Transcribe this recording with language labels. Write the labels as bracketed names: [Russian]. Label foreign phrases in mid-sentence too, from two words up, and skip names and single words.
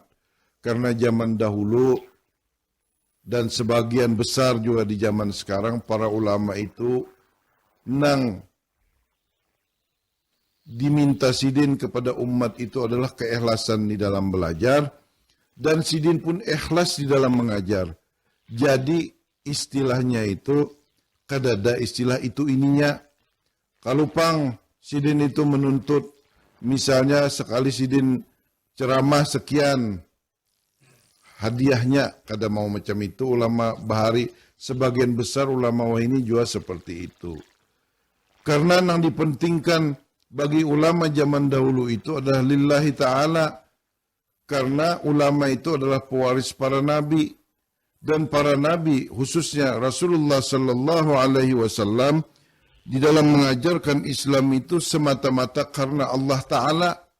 [Indonesian] Karena zaman dahulu dan sebagian besar juga di zaman sekarang para ulama itu diminta Sidin kepada umat itu adalah keikhlasan di dalam belajar dan Sidin pun ikhlas di dalam mengajar. [Banjar] Jadi istilahnya itu kadada istilah itu ininya. Kalau pang Sidin itu menuntut misalnya sekali Sidin ceramah sekian hadiahnya kada mau macam itu ulama bahari sebagian besar ulama ini juga seperti itu. [Indonesian] Karena yang dipentingkan bagi ulama zaman dahulu itu adalah [Arabic] lillahi ta'ala. [Indonesian] Karena ulama itu adalah pewaris para nabi. Dan para nabi khususnya Rasulullah [Arabic] sallallahu alaihi wasallam [Indonesian] di dalam mengajarkan Islam itu semata-mata karena [Arabic] Allah Ta'ala.